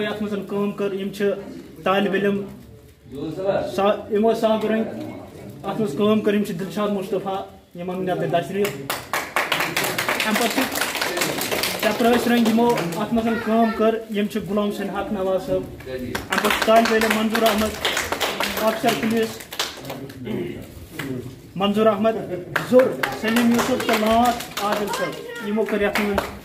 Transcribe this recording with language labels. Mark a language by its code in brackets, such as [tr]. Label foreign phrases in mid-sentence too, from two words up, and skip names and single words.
[ks] یتھ مز کٲم کر یم طالب علم یمو صاحب رنگ ات مز کٲم کر یم دلشاد مصطفیٰ یمن نت تشریف ام پتہ چپرٲسۍ رنگ یمو ات مز کٲم کر یم غلام حسین حق نواز صٲب ام پتہ طالب علم منظور احمد [en] officer police [ks] منظور احمد ظر سلیم یوسف تو ناز عادل صاحب یمو کر یتھ من